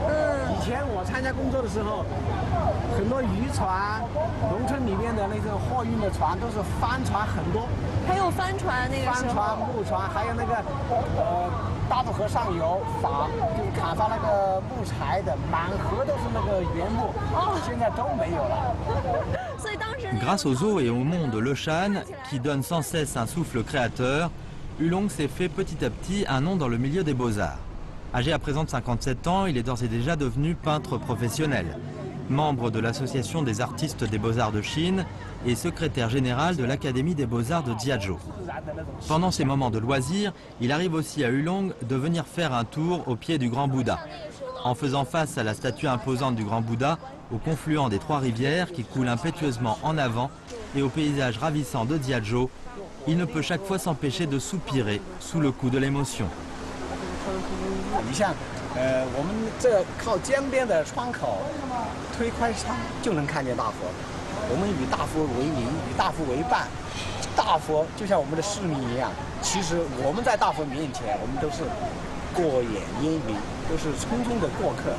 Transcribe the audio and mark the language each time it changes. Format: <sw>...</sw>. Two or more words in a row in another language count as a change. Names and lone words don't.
<zh>以前我参加工作的时候，很多渔船，农村里面的那种货运的船都是帆船很多，还有帆船那个时候，帆船、木船，还有那个大渡河上游就是砍伐那个木材的，满河都是那个原木，现在都没有了。所以当时</zh> <fr>Grâce aux eaux et aux monts de Leshan, qui donnent sans cesse un souffle créateur, Hulong s'est fait petit à petit un nom dans le milieu des beaux-arts. Âgé à présent de 57 ans, il est d'ores et déjà devenu peintre professionnel, membre de l'Association des artistes des beaux-arts de Chine et secrétaire général de l'Académie des beaux-arts de Jiazhou. Pendant ses moments de loisirs, il arrive aussi à Hulong de venir faire un tour au pied du grand Bouddha. En faisant face à la statue imposante du grand Bouddha, au confluent des 3 rivières qui coulent impétueusement en avant et au paysage ravissant de Jiazhou, il ne peut chaque fois s'empêcher de soupirer sous le coup de l'émotion.</fr> <zh>你像，我们这靠江边的窗口，推开窗就能看见大佛。我们以大佛为邻，以大佛为伴。大佛就像我们的市民一样，其实我们在大佛面前，我们都是过眼烟云，都是匆匆的过客。</zh>